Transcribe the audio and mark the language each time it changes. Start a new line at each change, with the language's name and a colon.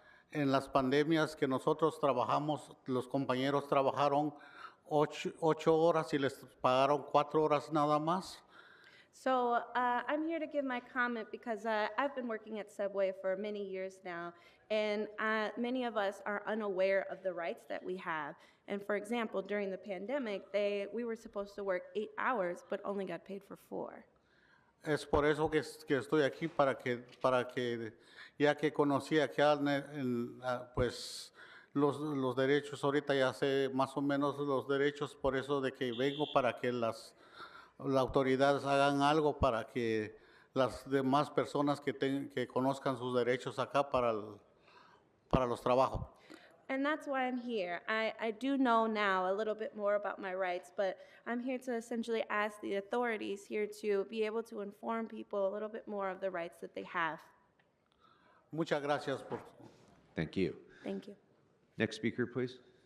Spanish: En las pandemias que nosotros trabajamos, los compañeros trabajaron 8 horas y les pagaron 4 horas nada más.
English: So I'm here to give my comment because I've been working at Subway for many years now, and many of us are unaware of the rights that we have. And for example, during the pandemic, we were supposed to work 8 hours, but only got paid for 4.
Spanish: Es por eso que estoy aquí, para que ya que conocí acá pues los derechos, ahorita ya sé más o menos los derechos, por eso de que vengo para que las autoridades hagan algo para que las demás personas que conozcan sus derechos acá para los trabajos.
English: And that's why I'm here. I do know now a little bit more about my rights, but I'm here to essentially ask the authorities here to be able to inform people a little bit more of the rights that they have.
Spanish: Muchas gracias por.
English: Thank you. Thank you. Next speaker, please.